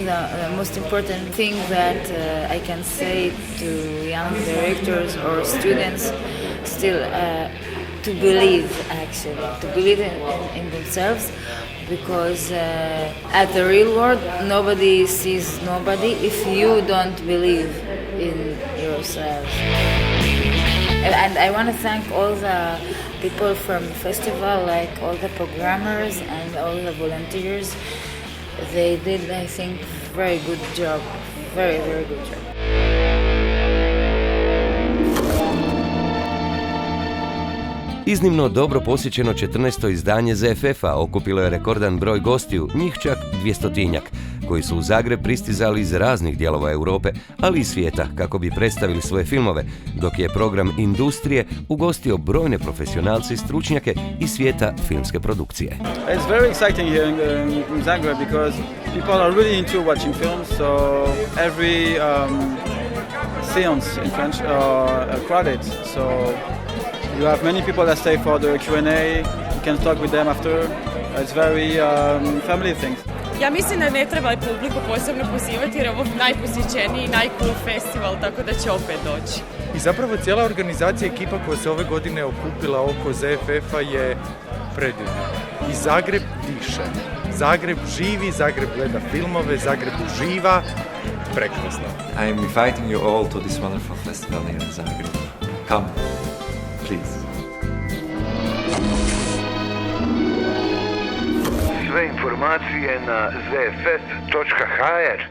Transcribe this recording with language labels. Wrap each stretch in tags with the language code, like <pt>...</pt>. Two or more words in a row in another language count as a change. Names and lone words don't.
<en>The most important thing that I can say to young directors or students still to believe, actually, to believe in themselves, because at the real world nobody sees nobody if you don't believe in yourself. And I want to thank all the people from the festival, like all the programmers and all the volunteers. They did, I think, very good job, very, very good job.</en> <hr>Iznimno dobro posjećeno 14. izdanje ZFF-a okupilo je rekordan broj gostiju, njih čak 200-tinjak, koji su u Zagreb pristizali iz raznih dijelova Europe, ali i svijeta, kako bi predstavili svoje filmove, dok je program Industrije ugostio brojne profesionalce i stručnjake iz svijeta filmske produkcije.</hr> <en>It's very exciting here in Zagreb because people are really into watching films, so every seance in French are crowded, so you have many people that stay for the Q&A, you can talk with them after. It's very family thing.</en> <hr>Ja mislim da ne treba publiku posebno pozivati jer je ovo najposjećeniji, najcool festival, tako da će opet doći. I zapravo cijela organizacija, ekipa koja se ove godine okupila oko ZFF-a je predivna. I Zagreb diše. Zagreb živi, Zagreb gleda filmove, Zagreb uživa. Prekrasno.</hr> <en>I am inviting you all to this wonderful festival here in Zagreb. Come, please.</en> <hr>Sve informacije na zfest.hr.</hr>